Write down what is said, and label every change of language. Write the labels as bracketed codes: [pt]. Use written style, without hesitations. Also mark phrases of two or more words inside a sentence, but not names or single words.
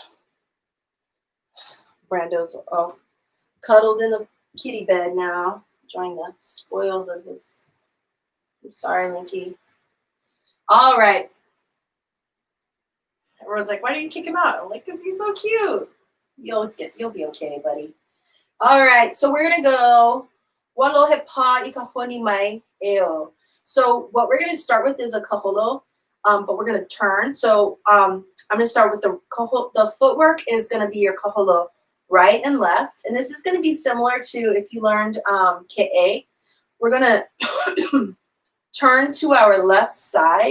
[en] Brando's all cuddled in the kitty bed now, enjoying the spoils of his. I'm sorry, Linky. All right. Everyone's like, why do you kick him out? I'm like, because he's so cute. You'll be okay, buddy. All right, so we're gonna go [haw] walohe pa ikahoni mai eo. [en] So what we're gonna start with is a kaholo, but we're gonna turn. So I'm gonna start with the footwork is gonna be your kaholo right and left, and this is gonna be similar to if you learned ke'e. We're gonna turn to our left side.